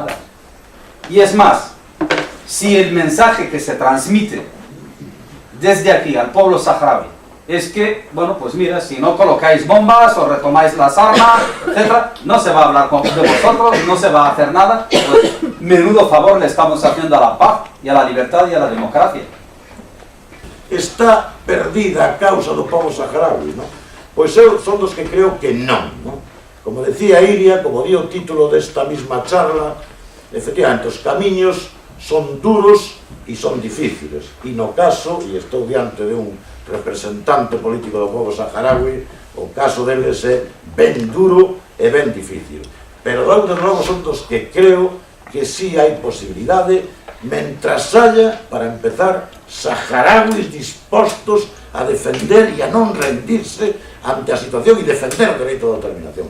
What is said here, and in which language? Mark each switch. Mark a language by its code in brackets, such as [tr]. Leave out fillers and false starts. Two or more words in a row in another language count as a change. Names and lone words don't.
[es] Y es más, si el mensaje que se transmite desde aquí al pueblo saharaui es que, bueno, pues mira, si no colocáis bombas o retomáis las armas, etc., no se va a hablar de vosotros, no se va a hacer nada, pues menudo favor le estamos haciendo a la paz y a la libertad y a la democracia. [gl] Está perdida a causa do povo saharaui, non? Pois eu son dos que creo que non, non? Como decía Iria, como di o título desta misma charla, efectivamente, os camiños son duros e son difíciles, e no caso, e estou diante de un representante político do povo saharaui, o caso deles é ben duro e ben difícil, pero de novo son dos que creo que sí hai posibilidade, mentras haya, para empezar, saharauis dispostos a defender e a non rendirse ante a situación e defender o dereito de autodeterminación.